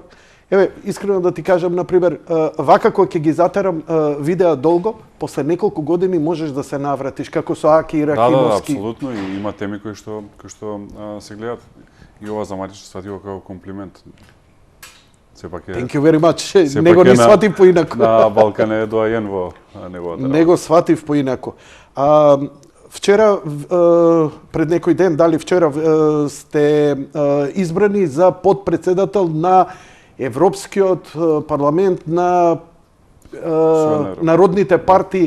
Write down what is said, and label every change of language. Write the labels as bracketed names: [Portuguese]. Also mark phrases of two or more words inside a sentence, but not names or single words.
[Macedonian] Еве, искрено да ти кажам, например, вака кој ќе ги затерам видеа долго, после неколку години можеш да се навратиш, како со Аки и Рахимовски. Да, апсолутно, и има теми кои што се гледат. И ова за Марич свативо како комплимент. Сепак е... [English] Thank you very much. [Macedonian] Него не сватив поинако. На Балкан е доаен во неговата работа. Него сватив поинако. Вчера, пред некој ден, дали вчера, сте избрани за подпредседател на Европскиот парламент на народните партии.